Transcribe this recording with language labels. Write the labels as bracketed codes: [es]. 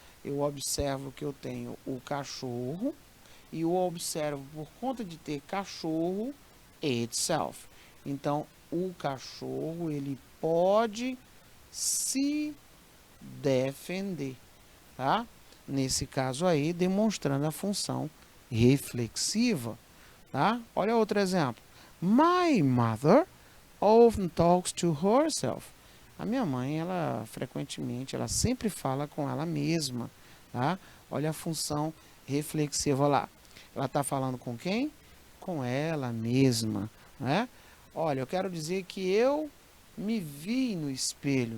[pt] Eu observo que eu tenho o cachorro e eu observo por conta de ter cachorro itself. Então, o cachorro, ele pode se defender, tá? Nesse caso aí, demonstrando a função reflexiva, tá? Olha outro exemplo. [en] My mother often talks to herself. [pt] A minha mãe, ela frequentemente, ela sempre fala com ela mesma, tá? Olha a função reflexiva lá. Ela está falando com quem? Com ela mesma, né? Olha, eu quero dizer que eu me vi no espelho.